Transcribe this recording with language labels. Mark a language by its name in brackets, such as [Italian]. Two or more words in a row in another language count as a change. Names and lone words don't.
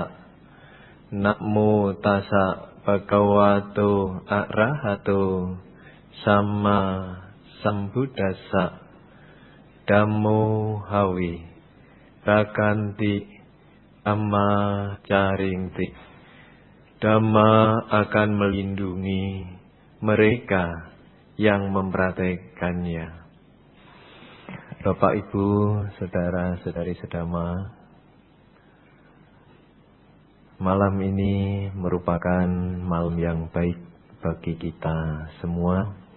[Pali] Namo tassa bhagavato arahato samma sambuddhassa. Dhammo hawi rakanti dhamma caringti. [Indonesian] Dhamma akan melindungi mereka yang mempraktekannya. Bapak, Ibu, saudara-saudari sedama, malam ini merupakan malam yang baik bagi kita semua.